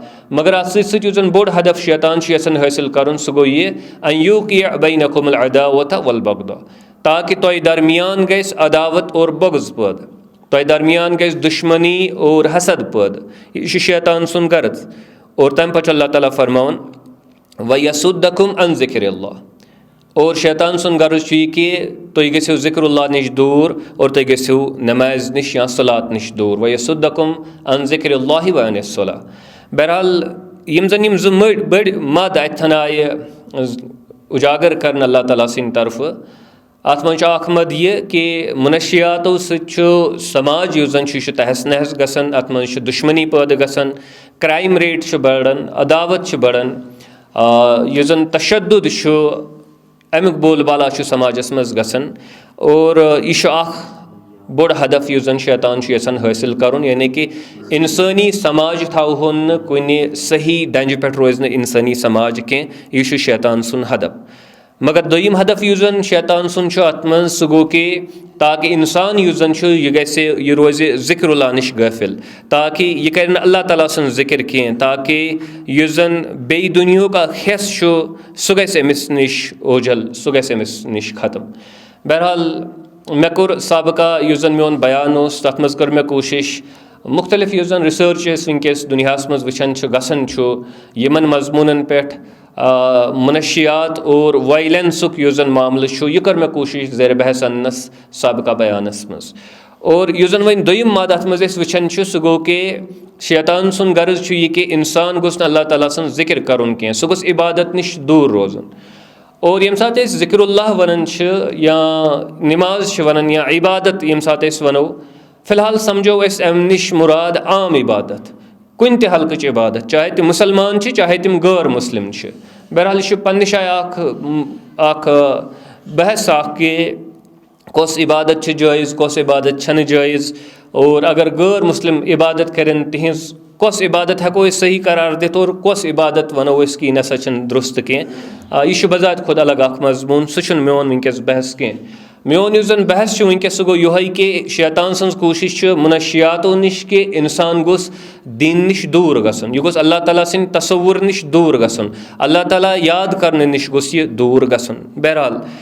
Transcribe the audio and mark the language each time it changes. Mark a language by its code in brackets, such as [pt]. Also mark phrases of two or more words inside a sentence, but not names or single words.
[ks] मगर अत सत युस जन बोड़ हदफ शैतान यसन हासिल कर सह गो ये [ar] أن يوقع بينكم العداوة والبغضاء, [ks] ताकि तोह दरमियान गस अदावत और बग़ज़ पैद, तोह दरमियान गस दुश्मनी और हसद पैद। यह शैतान सुन गर्ज। और तम पे अल्लाह ताला फरमान [ar] ويصدكم عن ذكر الله, [ks] और शैतान सुन गर्ज कि तुम गसियो ज़िक्रुल्लाह निश दूर और तुम गसियो नमाज निश या सलात निश दूर। [ar] ويصدكم عن ذكر الله وعن الصلاة. [ks] बहरहाल यम जन यम बड़ मद अतन आय उजागर कर अल्लाह ताला सिंद तरफ, अत मज मद यह कि मुनशियातों सत समाज युस जन तहस नहस गसन, अत मज दुश्मनी पैद गसन, [en] crime rate [ks] बढ़न, अदावत बढ़न, युस जन तशद्दुद अमुक बोलबाला समाजस मज गसन। और यह बोड़ हदफ युस जन शैतान यसन हासिल करुन, यानी कि इंसानी समाज थोन कुन सही डंज पे रोज इंसानी समाज कह, यह शैतान सुन हदफ। मगर दोयम हदफ युस जन शैतान सुन अत मज सह गो कि ताकि इंसान युस जन यह रोज ज़िक्रुल्लाह निश गाफिल, ताकि यह कर अल्लाह ताला सुन ज़िक्र कह, ताकि युस जन बे दुनिया का हिस सह गस अमिस निश ओझल, सह गस अमिस निश ख़त्म। बहरहाल मे कोर सबका युस जन मोन बयान तथ मज कर मे कोशिश मुख्तलिफ युस जन रिसर्च वनकस दुनियास मज वचन गसन यमन मजमूनन पे मुनशियात और वायलेंसुक युस जन मामल यह कर मे कोशिश ज़ेर बहस अनस सबका बयानस मज। और युस जन वन दोयम मद अत मज वचन सह गो कि शैतान सुन गर्ज यह कि इंसान गोस अल्लाह ताला सन ज़िक्र करुन कह, सह गोस इबादत निश दूर रोजन। और यम साथ ज़िक्रुल्लाह वनन या नमाज वनन या इबादत यम साथ वनो फ़िलहाल समझो अम निश मुराद आम इबादत कुन ते हल्कच इबादत चाहे तम मुसलमान चाहे तम गैर मुस्लिम बहरहाल यह पन्ने शाय बहस कि कौस इबादत जायज़ कौस इबादत छन जायज़ और अगर गैर मुस्लिम इबादत करें तिहज कौस इबादत हेको सही करार दित और कौस इबादत वनो कि नसा दुरुस्त कह यह बजात खुद अलग मजमून सह मोन वनकस बहस कह मोन जन बहस वनकस सह गो यह कि शैतान सज कोशिश मुनशियातों नश कि इंसान गोस दीन नश दूर गसन यह गोस अल्लाह ताला सिंद तसव्वुर नश दूर गसन अल्लाह ताला याद करने नश गोस यह दूर गसन बहरहाल